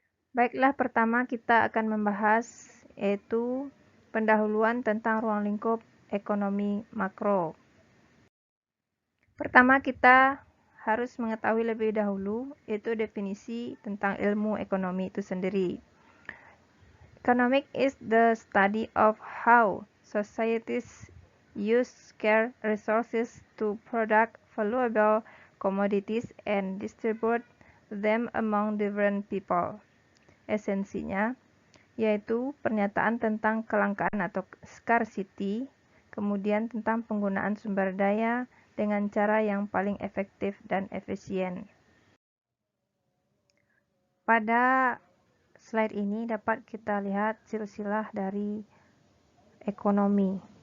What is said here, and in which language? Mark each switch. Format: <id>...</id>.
<id>Baiklah, pertama kita akan membahas yaitu pendahuluan tentang ruang lingkup ekonomi makro. Pertama kita harus mengetahui lebih dahulu yaitu definisi tentang ilmu ekonomi itu sendiri.</id> <en>Economics is the study of how societies use scarce resources to produce valuable commodities and distribute them among different people.</en> <id>Esensinya yaitu pernyataan tentang kelangkaan atau scarcity, kemudian tentang penggunaan sumber daya dengan cara yang paling efektif dan efisien. Pada slide ini dapat kita lihat silsilah dari ekonomi.</id>